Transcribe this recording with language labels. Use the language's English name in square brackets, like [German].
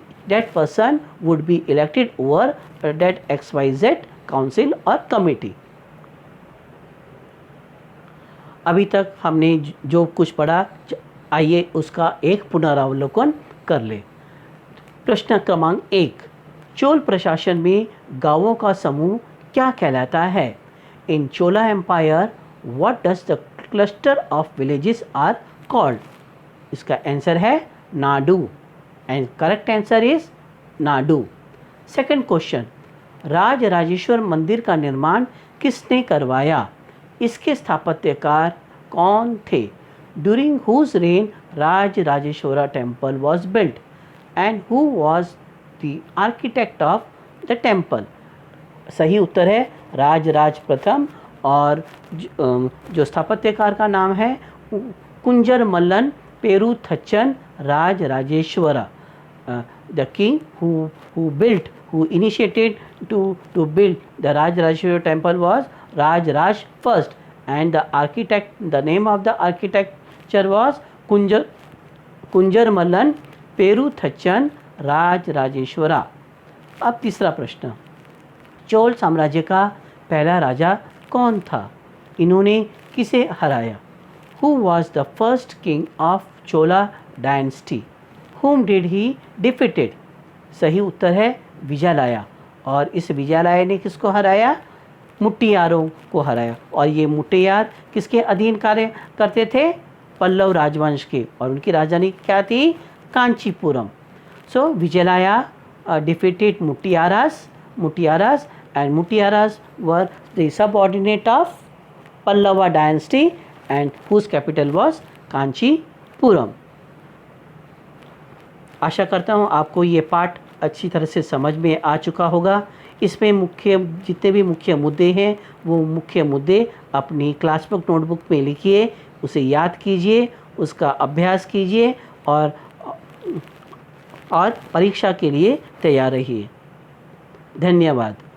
[English] That person would be elected over that XYZ council or committee. [Hindi] अभी तक हमने जो कुछ पढ़ा, आइए उसका एक पुनरावलोकन कर ले। प्रश्न क्रमांक 1, चोल प्रशासन में गांवों का समूह क्या कहलाता है? [English] In Chola empire what does the cluster of villages are called? [Hindi] इसका आंसर है Nadu, [English] And correct answer is Nadu. Second question, [Hindi] Raj Rajeshwar मंदिर का निर्माण किसने करवाया? इसके स्थापत्यकार कौन थे? [English] During whose reign Raj Rajeshwara temple was built, and who was the architect of the temple? [Hindi] सही उत्तर है राजराज प्रथम, और जो स्थापत्यकार का नाम है कुंजर मल्लन पेरुथच्चन राज Rajeshwara. [English] The king who initiated to build the Rajrajeshwara temple was Rajraj first, and the architect, the name of the architecture was Kunjara Mallan Perunthachan Rajarajeshwara. [Hindi] अब तीसरा प्रश्न, चोल साम्राज्य का पहला राजा कौन था? इन्होंने किसे हराया? [English] Who was the first king of Chola dynasty? Whom did he defeated? [Hindi] सही उत्तर है विजयालया, और इस विजयालया ने किसको हराया? मुट्टियारों को हराया, और ये मुट्टियार किसके अधीन कार्य करते थे? पल्लव राजवंश के, और उनकी राजधानी क्या थी? कांचीपुरम. [English] So Vijayalaya defeated Muttiyaras, and Muttiyaras were the subordinate of Pallava dynasty, and whose capital was Kanchipuram. [Hindi] आशा करता हूँ आपको ये पाठ अच्छी तरह से समझ में आ चुका होगा. इसमें जितने भी मुख्य मुद्दे हैं वो मुख्य मुद्दे अपनी क्लास बुक नोटबुक में लिखिए, उसे याद कीजिए, उसका अभ्यास कीजिए, और परीक्षा के लिए तैयार रहिए. धन्यवाद.